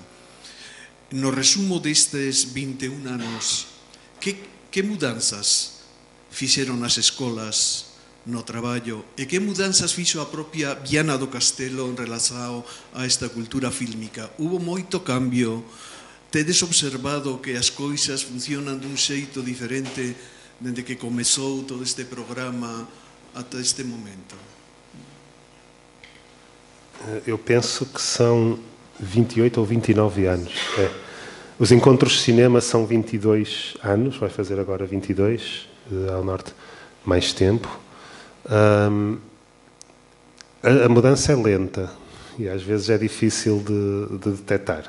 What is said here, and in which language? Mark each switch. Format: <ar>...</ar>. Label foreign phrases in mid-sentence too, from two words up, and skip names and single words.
<gl>No resumo destes 21 anos, que mudanzas fixeron as escolas no traballo e que mudanzas fixo a propia Viana do Castelo en relación a esta cultura fílmica? Hubo moito cambio? Tedes observado que as coisas funcionan dun xeito diferente dende que comezou todo este programa ata este momento?</gl> <pt>Eu penso que são 28 ou 29 anos. Os encontros de cinema são 22 anos, vai fazer agora 22, ao norte mais tempo. A mudança é lenta e às vezes é difícil de detectar.</pt>